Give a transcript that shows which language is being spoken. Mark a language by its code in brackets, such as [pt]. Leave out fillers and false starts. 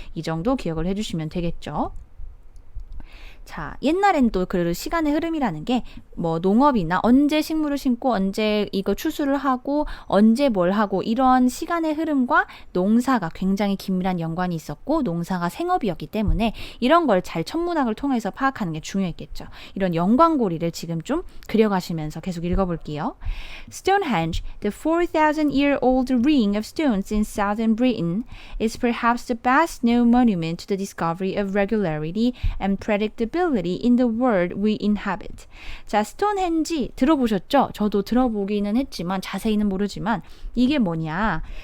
[ko] 이 정도 기억을 해주시면 되겠죠. 자, 옛날엔 또 그 시간의 흐름이라는 게 뭐 농업이나 언제 식물을 심고 언제 이거 추수를 하고 언제 뭘 하고 이런 시간의 흐름과 농사가 굉장히 긴밀한 연관이 있었고 농사가 생업이었기 때문에 이런 걸 잘 천문학을 통해서 파악하는 게 중요했겠죠. 이런 연관고리를 지금 좀 그려가시면서 계속 읽어볼게요. [en] Stonehenge, the 4,000-year-old ring of stones in southern Britain, is perhaps the best known monument to the discovery of regularity and predictability in the world we inhabit. [ko] 자, 스톤헨지 들어보셨죠? 저도 들어보기는 했지만 자세히는 모르지만 이게 뭐냐?